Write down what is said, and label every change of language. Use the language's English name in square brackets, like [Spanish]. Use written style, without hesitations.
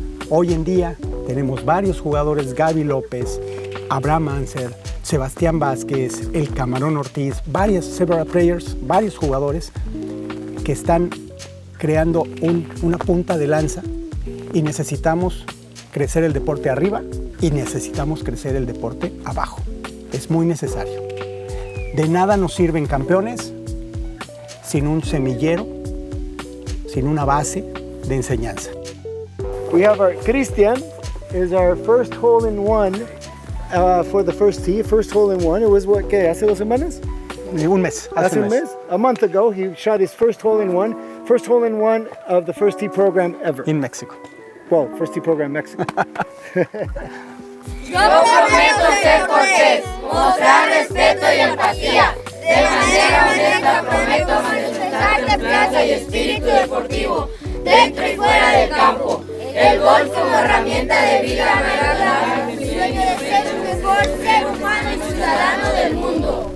[Spanish] Hoy en día tenemos varios jugadores, Gaby López, Abraham Anser, Sebastián Vázquez, el Camarón Ortiz, [English] several players, [Spanish] varios jugadores que están creando una punta de lanza y necesitamos crecer el deporte arriba y necesitamos crecer el deporte abajo. Es muy necesario. De nada nos sirven campeones sin un semillero, sin una base de enseñanza. [English] We have our Christian is our first hole in one for the first tee. First hole in one. It was what? [Spanish] ¿Qué? ¿Hace 2 semanas? Un mes. Hace un mes. [English] A month ago, he shot his first hole in one. First hole in one of the first tee program ever. In Mexico. Well, first tee program Mexico. [Spanish] Yo prometo ser cortés, mostrar respeto y empatía. De manera honesta prometo manifestar templanza y espíritu deportivo, dentro y fuera del campo. El golf como herramienta de vida me mi sueño de ser el mejor ser humano y ciudadano del mundo.